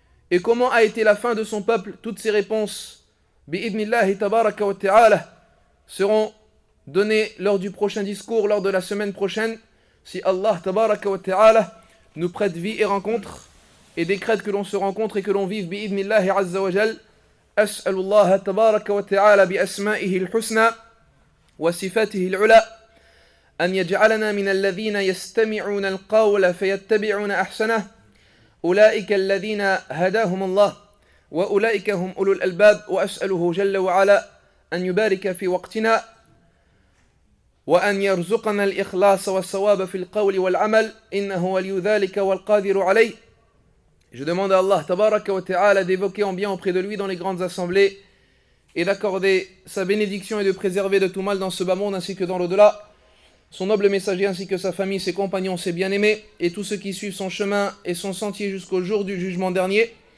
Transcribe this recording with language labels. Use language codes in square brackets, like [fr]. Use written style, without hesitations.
[fr] Et comment a été la fin de son peuple? Toutes ces réponses, bi'idnillahi tabaraka wa ta'ala, seront données lors du prochain discours, lors de la semaine prochaine, si Allah tabaraka wa ta'ala nous prête vie et rencontre, et décrète que l'on se rencontre et que l'on vive bi'idnillahi azza wa jal. [ar] As'alullah tabaraka wa ta'ala bi asma'ihi al-husna wa sifatihi al-ula أن يجعلنا من الذين يستمعون القول فيتبعون أحسنه أولئك الذين هداهم الله وأولئك هم أولو الألباب وأسأله جل وعلا أن يبارك في وقتنا وأن يرزقنا الإخلاص والصواب في القول والعمل إنه ولي ذلك والقادر عليه. [fr] Je demande à Allah tabaraka wa ta'ala d'évoquer en bien auprès de lui dans les grandes assemblées et d'accorder sa bénédiction et de préserver de tout mal dans ce bas monde ainsi que dans l'au-delà son noble messager ainsi que sa famille, ses compagnons, ses bien-aimés, et tous ceux qui suivent son chemin et son sentier jusqu'au jour du jugement dernier.